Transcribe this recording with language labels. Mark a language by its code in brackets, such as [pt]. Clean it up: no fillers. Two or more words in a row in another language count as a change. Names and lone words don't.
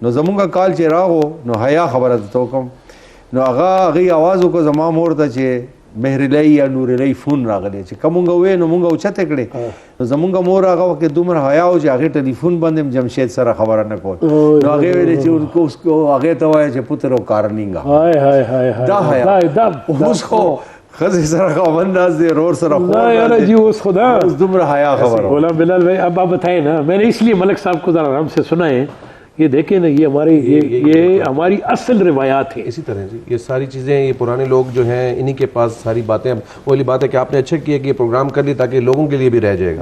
[ps] نو زمونږ کال چې راغو نو حیا خبره درته وکړم، نو هغوی آواز وکړو زما مور ته چې مهرالۍ یا نورالۍ فون راغلی چې که مونږ ووایو نو مونږ اوچتې کړې. نو زمونږ مور هغه وخت کې دومره حیا و چې هغې ټلیفون باندې هم جمشید سره خبره نه کول، نو هغې ویلې چې هغې ته ووایه چې پتر و کارنینګه دا حیا. اوس خو ښځې سره خاوند ناست دی، رور سره اوس دومره حیا خبره. [ur] غلام بلال بھائی اب آپ بتائیں نا، میں نے اس لیے ملک صاحب کو ذرا آرام سے سنا ہے یہ دیکھیں نا یہ ہماری اصل روایات ہیں. اسی طرح جی یہ ساری چیزیں یہ پرانے لوگ جو ہیں انہی کے پاس ساری باتیں. اب وہی بات ہے کہ آپ نے اچھا کیا کہ یہ پروگرام کر لی تاکہ لوگوں کے لیے بھی رہ جائے گا.